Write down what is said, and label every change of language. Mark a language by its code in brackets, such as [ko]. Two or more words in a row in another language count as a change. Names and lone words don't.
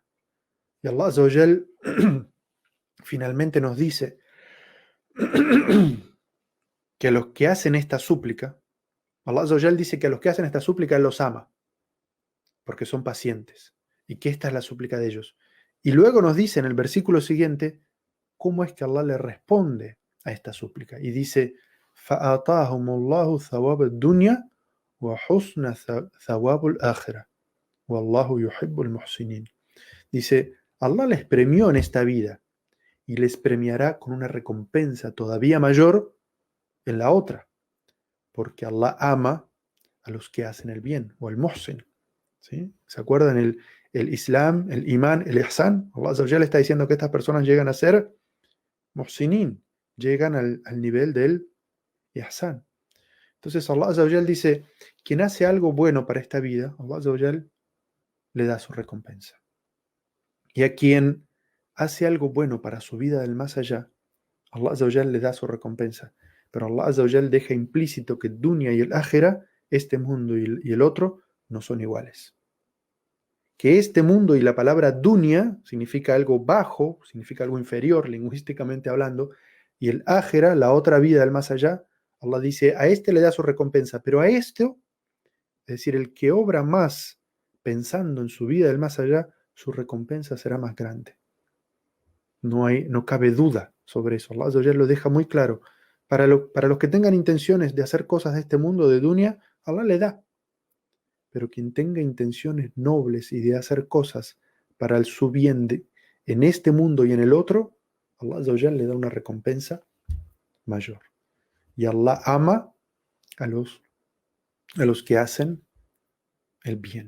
[es] Y [ar] الله عز وجل [es] finalmente nos dice que a los que hacen esta súplica, [ar] الله عز وجل [es] dice que a los que hacen esta súplica Él los ama, porque son pacientes, y que esta es la súplica de ellos. Y luego nos dice en el versículo siguiente cómo es que Allah le responde a esta súplica. Y dice, [ar] فَآتَاهُمُ اللَّهُ ثَوَابَ الدُّنْيَا وَحُسْنَ ثَوَابُ الْآخِرَةِ وَاللَّهُ يُحِبُّ الْمُحْسِنِينَ. [es] Dice, Allah les premió en esta vida y les premiará con una recompensa todavía mayor en la otra, porque Allah ama a los que hacen el bien, o el muhsin. ¿Sí? ¿Se acuerdan el Islam, el Imán, el Ihsan? [ar] الله عز وجل [es] está diciendo que estas personas llegan a ser muhsinin, llegan al nivel del Ihsan. Entonces [ar] الله عز وجل [es] dice, quien hace algo bueno para esta vida, [ar] الله عز وجل [es] le da su recompensa. Y a quien hace algo bueno para su vida del más allá, [ar] الله عز وجل [es] le da su recompensa. Pero [ar] الله عز وجل [es] deja implícito que dunya y el ájera, este mundo y el otro, no son iguales. Que este mundo y la palabra dunya significa algo bajo, significa algo inferior, lingüísticamente hablando, y el ájera, la otra vida del más allá, Allah dice, a este le da su recompensa, pero a esto, es decir, el que obra más pensando en su vida del más allá, su recompensa será más grande. No cabe duda sobre eso. [ar] الله عز وجل [es] lo deja muy claro. Para los que tengan intenciones de hacer cosas de este mundo, de dunya, Allah le da. Pero quien tenga intenciones nobles y de hacer cosas para su bien en este mundo y en el otro, [ar] الله عز وجل [es] le da una recompensa mayor. Y Allah ama a los que hacen el bien.